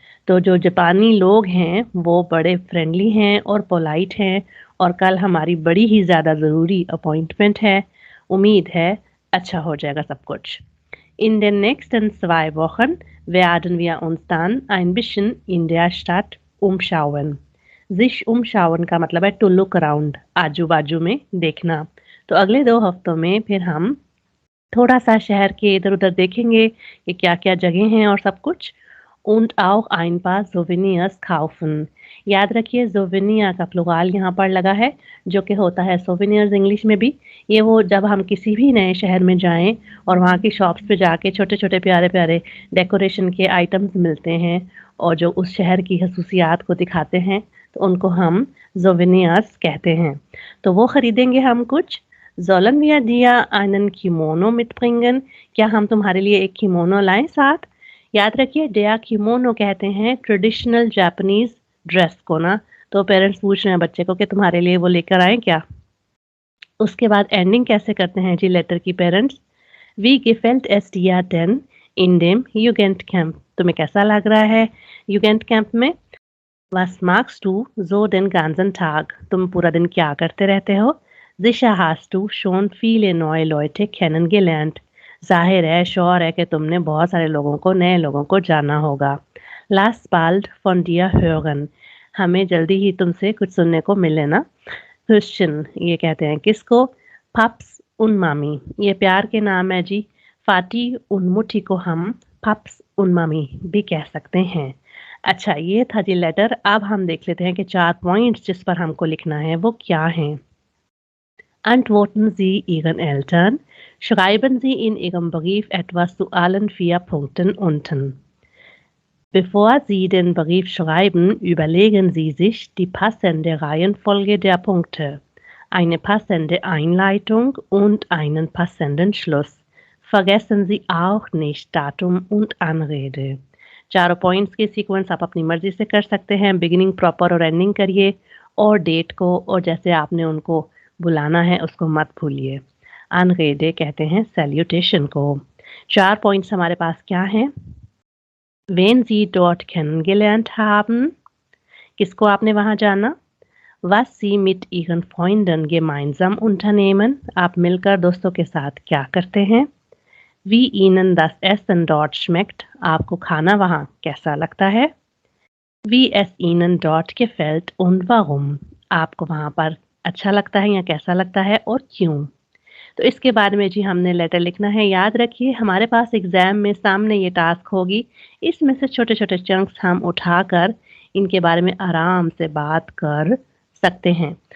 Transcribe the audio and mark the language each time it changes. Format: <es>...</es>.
<hi>तो जो जापानी लोग हैं वो बड़े फ्रेंडली हैं और पोलाइट हैं और कल हमारी बड़ी ही ज़्यादा ज़रूरी अपॉइंटमेंट है। उम्मीद है अच्छा हो जाएगा सब कुछ।</hi> <de>In den nächsten 2 Wochen werden wir uns dann ein bisschen in der Stadt umschauen. Sich umschauen</de> <hi>का मतलब है टू लुक अराउंड, आजू-बाजू में देखना। तो अगले 2 हफ्तों में फिर हम थोड़ा-सा शहर के इधर-उधर देखेंगे कि क्या-क्या जगह हैं और सब कुछ।</hi> <de>Und auch ein paar Souvenirs kaufen.</de> <hi>याद रखिए सोवेनिया का प्लुराल यहाँ पर लगा है, जो कि होता है सोवेनियर्स इंग्लिश में भी। ये वो जब हम किसी भी नए शहर में जाएँ और वहाँ की शॉप्स पे जाके छोटे-छोटे प्यारे-प्यारे डेकोरेशन के आइटम्स मिलते हैं और जो उस शहर की खसूसियात को दिखाते हैं, तो उनको हम सोवेनिर्स कहते हैं। तो वो खरीदेंगे हम कुछ।</hi> <de>Sollen wir dir einen Kimono mitbringen?</de> <hi>क्या हम तुम्हारे लिए एक किमोनो लाएं साथ? याद रखिए डेया किमोनो कहते हैं ट्रेडिशनल जापानीज ड्रेस को ना। तो पेरेंट्स पूछ रहे हैं बच्चे को कि तुम्हारे लिए वो लेकर आए क्या। उसके बाद एंडिंग कैसे करते हैं जी लेटर की parents.</hi> <de>वी gefällt es dir denn in dem Jugendcamp?</de> <hi>तुम्हें कैसा लग रहा है युगेंट कैंप में।</hi> <de>Was magst du so den ganzen Tag?</de> <hi>तुम पूरा दिन क्या करते रहते हो?</hi> <de>Sicher hast du schon viele neue Leute kennengelernt.</de> <hi>ज़ाहिर है, श्योर है कि तुमने बहुत सारे लोगों को, नए लोगों को जाना होगा।</hi> <de>Lass bald von dir hören.</de> <hi>हमें जल्दी ही तुमसे कुछ सुनने को मिले ना। Küsschen, ये कहते हैं किसको?</hi> <de>Paps und Mami.</de> <hi>ये प्यार के नाम है जी। फाटी उन मुठी को हम पप्स उन मम्मी भी कह सकते हैं। अच्छा, ये था जी लेटर। अब हम देख लेते हैं कि 4 पॉइंट्स जिस पर हमको लिखना है वो क्या हैं।</hi> <de>Antworten Sie Ihren Eltern. Schreiben Sie in Ihrem Brief etwas zu allen 4 Punkten unten. Bevor Sie den Brief schreiben, überlegen Sie sich die passende Reihenfolge der Punkte, eine passende Einleitung und einen passenden Schluss. Vergessen Sie auch nicht Datum und Anrede.</de> <hi>चारों points के sequence आप अपनी मर्जी से कर सकते हैं। Beginning proper और एंडिंग करिए और डेट को और जैसे आपने उनको बुलाना है उसको मत भूलिए। अनरेडे कहते हैं सैल्यूटेशन को। 4 पॉइंट्स हमारे पास क्या हैं।</hi> <de>Wen Sie dort kennengelernt haben,</de> <hi>किसको आपने वहाँ जाना।</hi> <de>Was Sie mit Ihren Freunden gemeinsam unternehmen?</de> <hi>आप मिलकर दोस्तों के साथ क्या करते हैं?</hi> <de>Wie Ihnen das Essen dort schmeckt?</de> <hi>आपको खाना वहाँ कैसा लगता है?</hi> <de>Wie es Ihnen dort gefällt und warum?</de> <hi>आपको वहाँ पर अच्छा लगता है या कैसा लगता है और क्यों? तो इसके बाद में जी हमने लेटर लिखना है। याद रखिए हमारे पास एग्ज़ाम में सामने ये टास्क होगी। इसमें से छोटे-छोटे चंक्स हम उठाकर इनके बारे में आराम से बात कर सकते हैं।</hi>